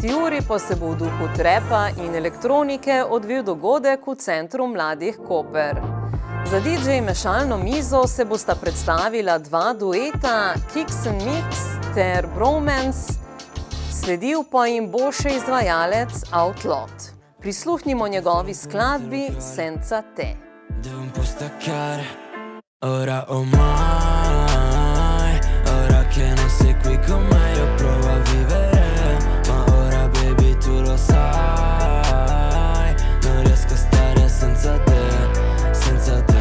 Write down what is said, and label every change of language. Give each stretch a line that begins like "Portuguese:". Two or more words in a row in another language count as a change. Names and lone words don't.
Slovenian: uri pa se bo v duhu trepa in elektronike odvil dogodek v Centru mladih Koper. Za DJ mešalno mizo se bosta predstavila dva dueta Kicks and Mix ter Bromance, sledil pa jim bo še izvajalec Outlot. Prisluhnimo njegovi skladbi Senza te.
Italian: Devo un po' staccare, ora o mai, ora che non sei qui con me io provo a vivere, ma ora baby tu lo sai, non riesco a stare senza te, senza